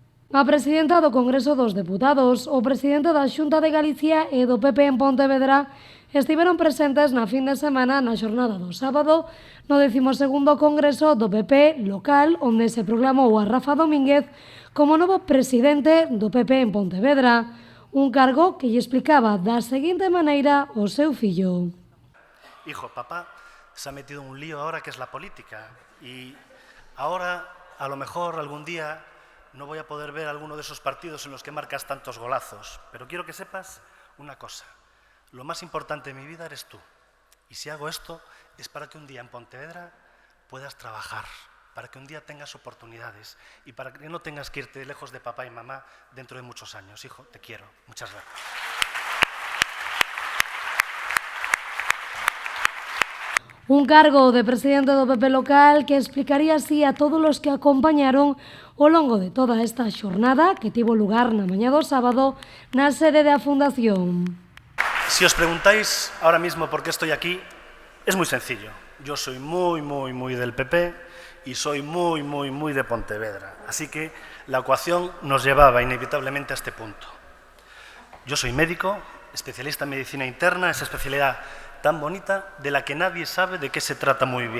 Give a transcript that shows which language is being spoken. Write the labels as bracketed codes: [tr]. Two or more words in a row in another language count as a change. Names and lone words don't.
[gl] A presidenta do Congreso dos Deputados, o presidente da Xunta de Galicia e do PP en Pontevedra estiveron presentes na fin de semana na xornada do sábado no 12º Congreso do PP local, onde se proclamou a Rafa Domínguez como novo presidente do PP en Pontevedra, un cargo que lle explicaba da seguinte maneira o seu fillo. [es] Hijo, papá se ha metido en un lío ahora que es la política y ahora a lo mejor algún día no voy a poder ver alguno de esos partidos en los que marcas tantos golazos, pero quiero que sepas una cosa. Lo más importante de mi vida eres tú. Y si hago esto es para que un día en Pontevedra puedas trabajar, para que un día tengas oportunidades y para que no tengas que irte lejos de papá y mamá dentro de muchos años. Hijo, te quiero. Muchas gracias. [gl] Un cargo de presidente do PP local que explicaría así a todos os que acompañaron ao longo de toda esta xornada que tivo lugar na mañá do sábado na sede da Fundación. [es] Si os preguntáis ahora mismo por qué estoy aquí, es muy sencillo. Yo soy muy del PP y soy muy de Pontevedra. Así que la ecuación nos llevaba inevitablemente a este punto. Yo soy médico, especialista en medicina interna, esa especialidad tan bonita de la que nadie sabe de qué se trata muy bien.